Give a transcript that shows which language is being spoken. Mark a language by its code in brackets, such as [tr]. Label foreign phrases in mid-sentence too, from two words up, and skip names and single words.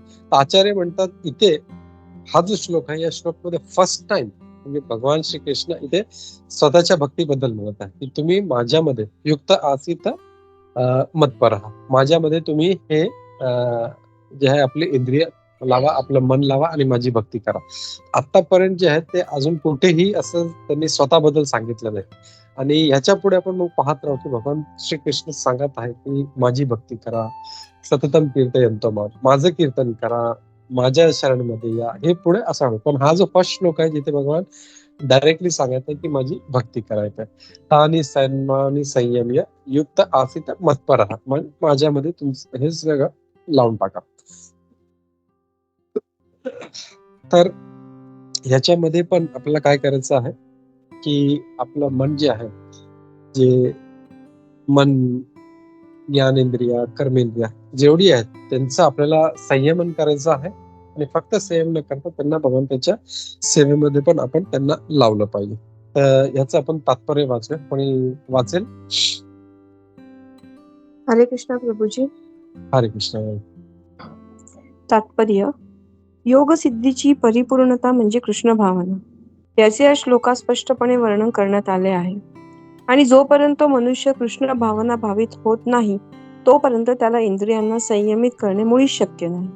[mr] आचार्य म्हणतात इथे हा जो श्लोक आहे या श्लोक मध्ये [en] first time [mr] म्हणजे भगवान श्रीकृष्ण इथे स्वतःच्या भक्तीबद्दल म्हणत आहे की तुम्ही माझ्यामध्ये [sa] युक्त आसीत मत्परहा, [mr] माझ्यामध्ये तुम्ही हे जे आहे आपले इंद्रिय लावा, आपलं मन लावा आणि माझी भक्ती करा. आतापर्यंत जे आहे ते अजून कुठेही असं त्यांनी स्वतःबद्दल सांगितलं नाही. आणि ह्याच्या पुढे आपण मग पाहत राहू की भगवान श्रीकृष्ण सांगत आहे की माझी भक्ती करा, [sa] सततम कीर्तयन्तो माम, [mr] माझं कीर्तन करा, माझ्या शरणमध्ये या, हे पुढे असं आहे. पण हा जो फर्स्ट श्लोक आहे जिथे भगवान डायरेक्टली सांगत आहे की माझी भक्ती करायचं आहे. [sa] तानी सन्मानी संयम्य युक्त आसीत मत्परहा, [mr] माझ्यामध्ये तुमचं हे सगळं लावून टाका. तर ह्याच्यामध्ये पण आपल्याला काय करायचं आहे की आपलं मन जे आहे जे मन, ज्ञानेंद्रिया, कर्मेंद्रिया जेवढी आहेत त्यांचं आपल्याला संयमन करायचं आहे आणि फक्त संयम न करता त्यांना भगवंताच्या सेवेमध्ये पण आपण त्यांना लावलं पाहिजे. तर याचं आपण तात्पर्य वाचूया. कोणी वाचेल? हरे कृष्ण प्रभूजी. हरे कृष्ण. तात्पर्य: योग सिद्धीची परिपूर्णता म्हणजे कृष्ण भावना. याचे या श्लोकात स्पष्टपणे वर्णन करण्यात आले आहे. आणि जोपर्यंत मनुष्य कृष्ण भावना भावित होत नाही तोपर्यंत त्याला इंद्रियांना संयमित करणे मुळीच शक्य नाही.